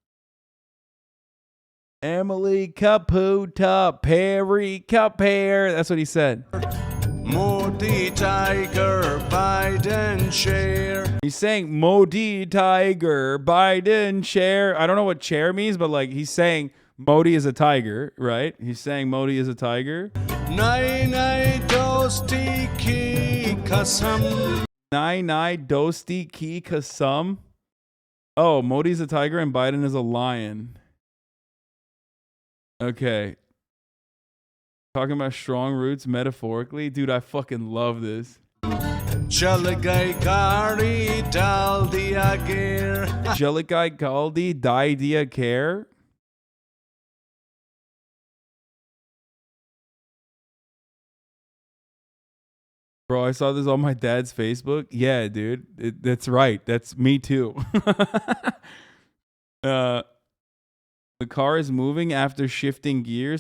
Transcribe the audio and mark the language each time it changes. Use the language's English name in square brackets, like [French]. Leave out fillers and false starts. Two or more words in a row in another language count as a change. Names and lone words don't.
[English] Emily Caputa, Perry Caper. That's what he said. Modi Tiger, Biden share. He's saying Modi Tiger, Biden chair. I don't know what chair means, but like he's saying Modi is a tiger, right? He's saying Modi is a tiger. [Hindi] नई नई दोस्ती की कसम. नई दोस्ती की कसम. [English] Oh, Modi's a tiger and Biden is a lion. Okay. Talking about strong roots metaphorically. Dude, I fucking love this. [Hindi] चल गई गाड़ी डाल दिया गियर. चल गई गाड़ी डाल दिया केयर. [English] Bro, I saw this on my dad's Facebook. Yeah, dude. That's right. That's me too. The car is moving after shifting gears.